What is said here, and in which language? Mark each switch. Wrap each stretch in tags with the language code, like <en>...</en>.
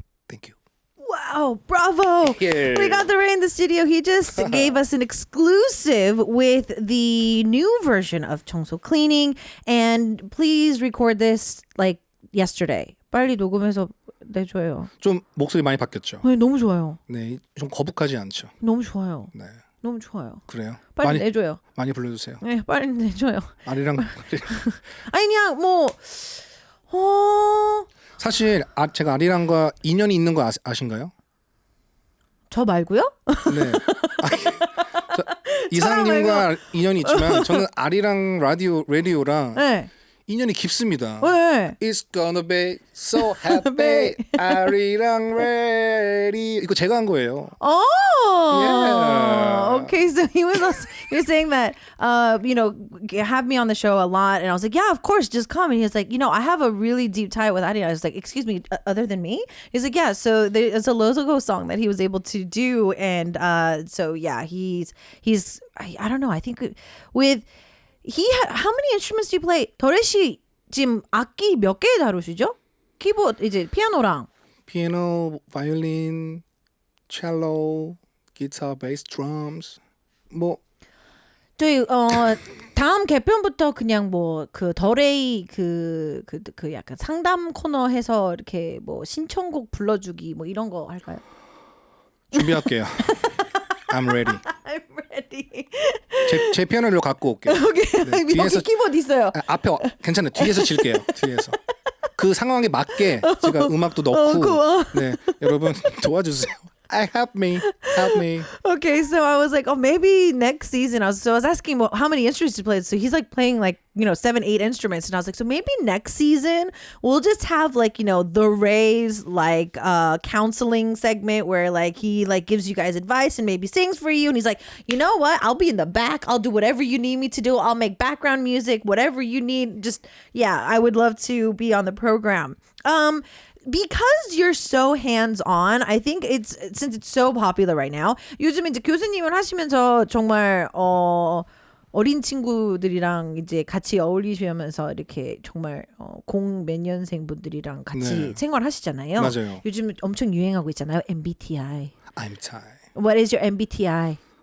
<en>We got THERAY in the studio. He just gave us an exclusive with the new version of 청소 cleaning. And please record this like yesterday.</en> <ko>빨리 녹음해서 내줘요. 좀 목소리 많이 바뀌었죠? 네, 너무 좋아요. 네, 좀 거북하지 않죠? 너무 좋아요. 네. 너무 좋아요. 그래요? 빨리 많이, 내줘요. 많이 불러주세요. 네, 빨리 내줘요. 아리랑 아니 그냥 뭐 사실 제가 아리랑과 인연이 있는 거 아신가요? 저 말고요? 네. 이상님과 인연이 있지만 저는 아리랑 라디오랑 네. 인연이 깊습니다. 네.</ko> <en>It's gonna be so happy. 아리랑 radio.</en> <ko>이거 제가 한 거예요.</ko> <en>Oh, Yeah. okay. So he was saying that, have me on the show a lot, and I was like, yeah, of course, just come. And he was like, I have a really deep tie with Adi. I was like, excuse me, other than me? He's like, yeah. So there's a Lozogo song that he was able to do, and so yeah, he's I don't know. I think with how many instruments do you play?</en> <ko>더레 씨 지금 악기 몇 개 다루시죠? 키보드 이제 피아노랑 피아노, 바이올린, 첼로, 기타, 베이스, 드럼스. 뭐 저희 다음 개편부터 그냥 뭐 그 더레이 그 약간 상담 코너 해서 이렇게 뭐 신청곡 불러주기 뭐 이런 거 할까요? 준비할게요.</ko> <en>I'm ready. I'm ready.</en> <ko>제 피아노를 갖고 올게요. 오케이. 네, 뒤에서 키보드 있어요. 앞에 괜찮아요. 뒤에서 칠게요. 뒤에서. 그 상황에 맞게 제가 음악도 넣고 네, 여러분 도와주세요.</ko> <en>Help me. Okay, so I was like, oh, maybe next season. I was asking him how many instruments he played. So he's like playing like 7, 8 instruments, and I was like, so maybe next season we'll just have like THERAY's like counseling segment where like he like gives you guys advice and maybe sings for you, and he's like, you know what? I'll be in the back. I'll do whatever you need me to do. I'll make background music, whatever you need. Just I would love to be on the program. Because you're so hands-on, I think since it's so popular right now.</en> <ko>요즘 이제 교수님을 하시면서 정말 어린 친구들이랑 이제 같이 어울리시면서 이렇게 정말 몇 년생 분들이랑 같이 생활하시잖아요. 맞아요. 요즘 엄청 유행하고 있잖아요. MBTI.</ko> <en>I'm tired. What is your MBTI?</en>